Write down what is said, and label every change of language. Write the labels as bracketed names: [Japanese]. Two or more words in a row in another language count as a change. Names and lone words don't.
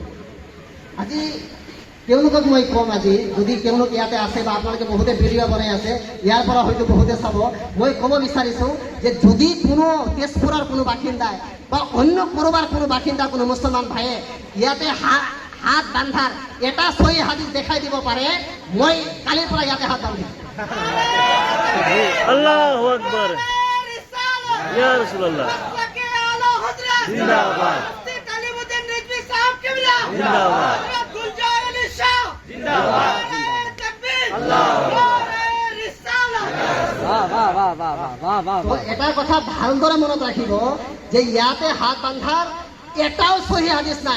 [Assamese] আজি তেওঁলোকক মই কম, আজি যদি তেওঁলোক ইয়াতে আছে বা আপোনালোকে বহুতে ভিডিঅ' বনাই আছে, ইয়াৰ পৰা হয়তো বহুতে চাব, মই ক'ব বিচাৰিছোঁ যে যদি কোনো তেজপুৰৰ কোনো বাসিন্দাই বা অন্য ক'ৰবাৰ কোনো বাসিন্দা, কোনো মুছলমান ভাইয়ে ইয়াতে হাত বান্ধাৰ এটা সহি হাদিছ দেখাই দিব পাৰে, মই কালিৰ পৰা ইয়াতে হাত বান্ধিম। [Arabic] الله أكبر، يا رسول الله, [Urdu] زندہ باد، زندہ باد, [Assamese] এটা কথা ভালদৰে মনত ৰাখিব যে ইয়াতে হাত বান্ধাৰ এটাও সহি হাদিছ নাই।